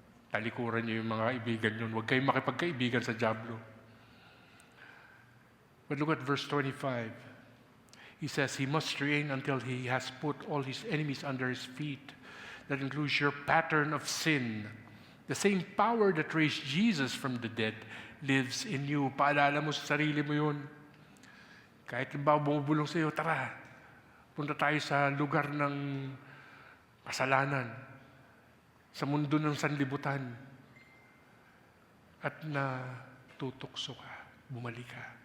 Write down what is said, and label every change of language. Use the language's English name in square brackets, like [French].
[Filipino] Talikuran niyo yung mga kaibigan yun. Huwag kayong makipagkaibigan sa jablo. [English] But look at verse 25. He says, he must reign until he has put all his enemies under his feet. That includes your pattern of sin. The same power that raised Jesus from the dead lives in you. [Filipino] Paalala mo sa sarili mo yun. Kahit ba bumubulong sa iyo, tara, punta tayo sa lugar ng kasalanan, sa mundo ng sanlibutan, at na tutukso ka, bumalik ka.